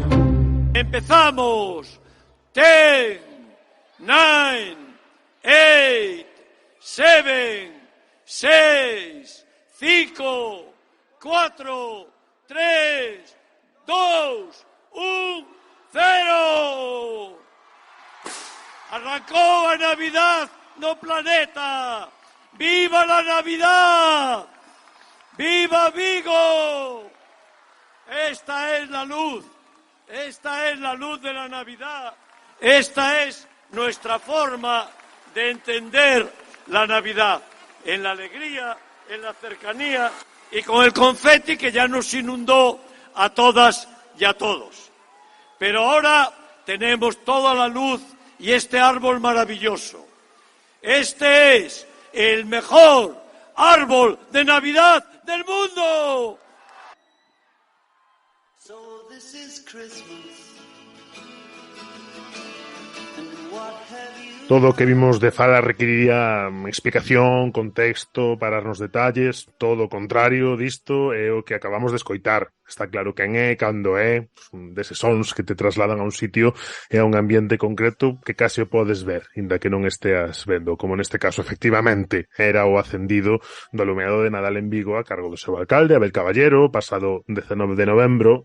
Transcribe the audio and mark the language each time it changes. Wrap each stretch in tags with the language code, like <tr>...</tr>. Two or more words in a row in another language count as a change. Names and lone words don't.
<es>Empezamos. 10, 9, 8, 7, 6, 5, 4, 3, 2, 1, 0.</es> <gl>Arrancou a Navidad no planeta.</gl> <es>¡Viva la Navidad! ¡Viva Vigo! Esta es la luz de la Navidad. Esta es nuestra forma de entender la Navidad, en la alegría, en la cercanía y con el confeti que ya nos inundó a todas y a todos. Pero ahora tenemos toda la luz y este árbol maravilloso. Este es el mejor árbol de Navidad del mundo.</es> <en>So this is Christmas. And what have you...</en> <gl>Todo o que vimos de Fala requeriría explicación, contexto, pararnos detalles. Todo o contrario disto é o que acabamos de escoitar. Está claro quen é, cando é, deses sons que te trasladan a un sitio e a un ambiente concreto que case o podes ver, inda que non esteas vendo, como neste caso, efectivamente, era o acendido do alumeado de Nadal en Vigo a cargo do seu alcalde, Abel Caballero, pasado 19 de novembro.</gl>